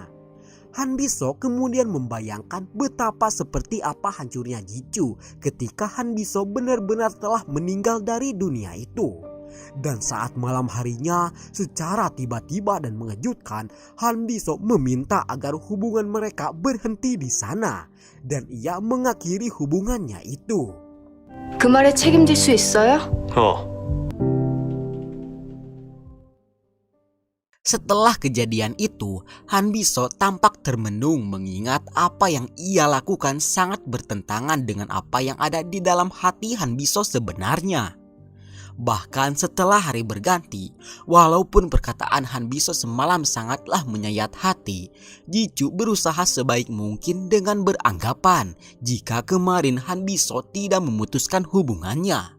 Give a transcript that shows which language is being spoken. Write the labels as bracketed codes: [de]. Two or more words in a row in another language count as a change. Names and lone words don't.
[id] Han Biso kemudian membayangkan betapa seperti apa hancurnya Ji-Chu ketika Han Biso benar-benar telah meninggal dari dunia itu. Dan saat malam harinya, secara tiba-tiba dan mengejutkan, Han Biso meminta agar hubungan mereka berhenti di sana. Dan ia mengakhiri hubungannya itu. [ko] 그 말에 책임질 수 있어요? [id] Setelah kejadian itu, Han Biso tampak termenung mengingat apa yang ia lakukan sangat bertentangan dengan apa yang ada di dalam hati Han Biso sebenarnya. Bahkan setelah hari berganti, walaupun perkataan Han Biso semalam sangatlah menyayat hati, Ji-Chu berusaha sebaik mungkin dengan beranggapan jika kemarin Han Biso tidak memutuskan hubungannya.